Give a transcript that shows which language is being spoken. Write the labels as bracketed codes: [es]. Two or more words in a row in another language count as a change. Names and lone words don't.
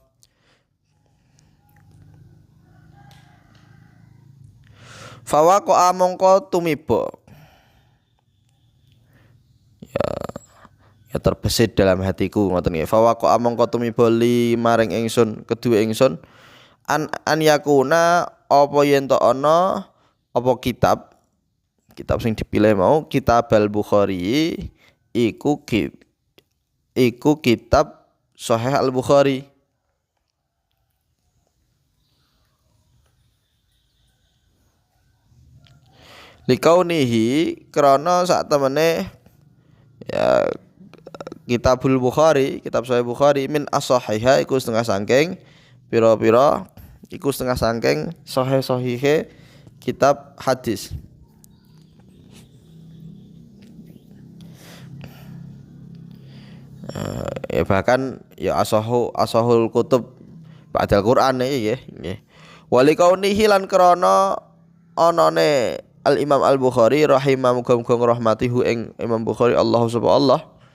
[jv] fawaqa mongko tumiba ya terbesit dalam hatiku ngoten nggih fawaqa mongko tumiba li maring ingsun kedue ingsun [ar] أن يكون [jv] apa yen to ana apa kitab sing dipilih mau kitab al-Bukhari iku kitab Sahih al-Bukhari likaunihi krana sak temene ya kitabul Bukhari kitab Sahih Bukhari [ar] من الصحاح [jv] iku setengah sangking pira-pira iku setengah sangking sahih-sahihe kitab hadis ya bahkan ya [ar] أصح الكتب بعد القرآن [jv] iki nggih [ar] ولكونه [jv] lan krana anane al Imam al Bukhari rahimahu muga-muga rahmatihu ing Imam Bukhari [ar] الله سبحانه